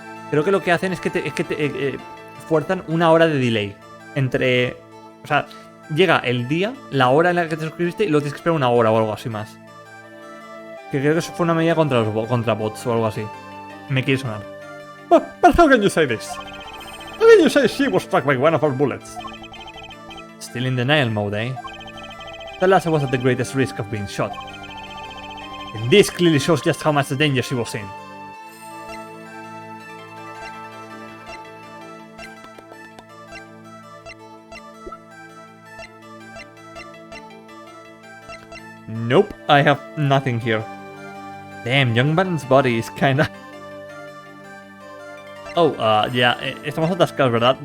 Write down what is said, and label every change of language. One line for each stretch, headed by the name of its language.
Spanish: Creo que lo que hacen es que fuerzan una hora de delay entre... O sea, llega el día, la hora en la que te suscribiste y luego tienes que esperar una hora o algo así más. Que creo que eso fue una medida contra bots o algo así. Me quiere sonar.
English: But how can you say this? How can you say she was struck by one of our bullets? Still in denial mode, eh? The lass was at the greatest risk of being shot. And this clearly shows just how much danger she was in. Nope, I have nothing here. Damn, Young Man's body is kinda...
Spanish: Oh, yeah, estamos atascados, ¿verdad?